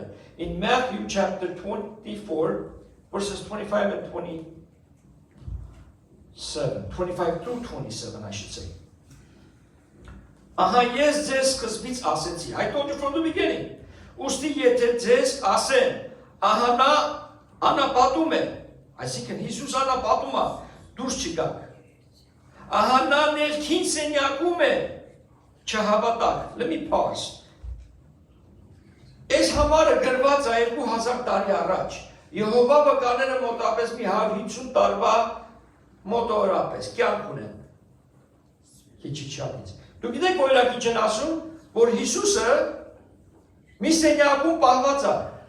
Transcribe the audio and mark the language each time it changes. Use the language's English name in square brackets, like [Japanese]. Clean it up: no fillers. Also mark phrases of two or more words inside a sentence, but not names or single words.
[English] In Matthew chapter 24 verses 25 and 25 through 27 I should say. [Armenian] Ահա ես ձեզ սկզբից ասեցի, [English] I told you from the beginning. [Armenian] Ուստի եթե ձեզ ասեն, ահա նա անապատում է, այսինքն Հիսուս անապատում է, դուրս չգաք։ Ահա նա ներքին սենյակում է, չհավատաք։ [English] Let me pause. [Armenian] Այս համարը գրված է 2000 տարի առաջ։ Եհովա վկաները մոտապես մի 150 տարվա մոտորապես կյանք ունեն։ Քիչ չափից։ Դուք գիտեք օրինակի չեն ասում, որ Հիսուսը մի սենյակում պահված է։